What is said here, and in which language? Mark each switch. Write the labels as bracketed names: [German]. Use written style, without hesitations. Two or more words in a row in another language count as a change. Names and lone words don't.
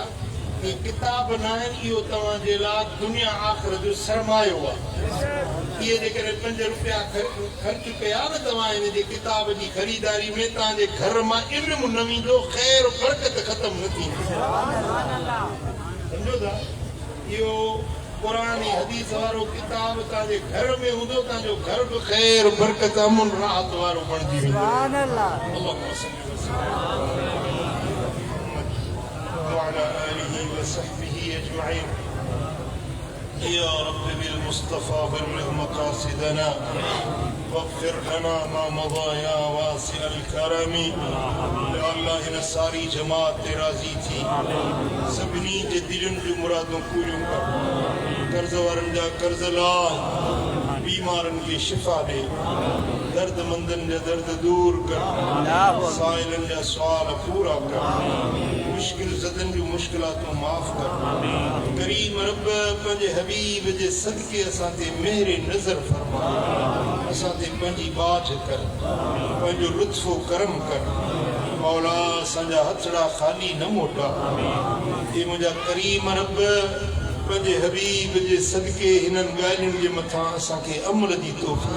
[Sindhi] ये किताब न आहिनि इहो तव्हांजे लाइ दुनिया आख़िर जो सरमायो आहे इहे जेकॾहिं 5 रुपया ख़र्च कया न तव्हां इन जे किताब जी ख़रीदारी में तव्हांजे घर मां इल्मु न वेंदो ख़ैर बरकत ख़तम न थींदी सम्झो था इहो क़ुरान ऐं हदीस वारो किताब तव्हांजे घर में हूंदो तव्हांजो घर बि ख़ैर बरकत अमन राहत वारो बणिजी वेंदो [Arabic] وعلى آله وصحبه أجمعين يا رب بالمصطفى بلغ مقاصدنا واغفر لنا ما مضى يا واسع الكرم يا الله [Sindhi] نصاري جماعت راضي थी सभिनी जे दिल दिलनि जूं मुरादूं पूरियूं कर, कर्ज़ वारनि जा कर्ज़ ला, बीमारनि खे शिफ़ा ॾे, दर्दमंदनि जा दर्द दूर कर, साइलनि जा सुवाल पूरा कर, मुश्किल ज़दनि जूं मुश्किलातूं माफ़ कर। करीम रब पंहिंजे हबीब जे सदके असां ते मेहर नज़र फरमा, असां ते पंहिंजी बाझ कर, पंहिंजो लुत्फ़ो करम कर। मौला असांजा हथड़ा ख़ाली न मोटा। हे मुंहिंजा करीम रब पंहिंजे हबीब जे सदके हिननि ॻाल्हियुनि जे मथां असांखे अमल जी तौफ़ीक़।